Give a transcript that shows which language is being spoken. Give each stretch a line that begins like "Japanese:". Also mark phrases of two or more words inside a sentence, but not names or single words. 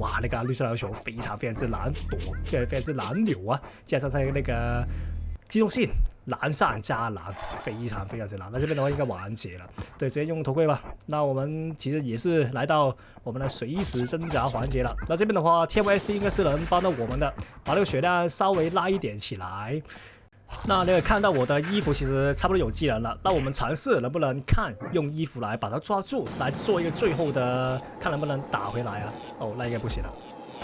Chinese: 哇，那個綠色籃球非常之難躲，非常之難留啊，加上他那個機動性。藍上加藍，非常之藍。那這邊的話應該完結了，對，直接用頭盔吧。那我們其實也是來到我們的隨時掙扎環節了。那這邊的話 ，TMSD 應該是能幫到我們的，把那個血量稍微拉一點起來。那你也看到我的衣服其實差不多有技能了，那我們嘗試能不能看用衣服來把它抓住，來做一個最後的，看能不能打回來啊？哦，那應該不行了。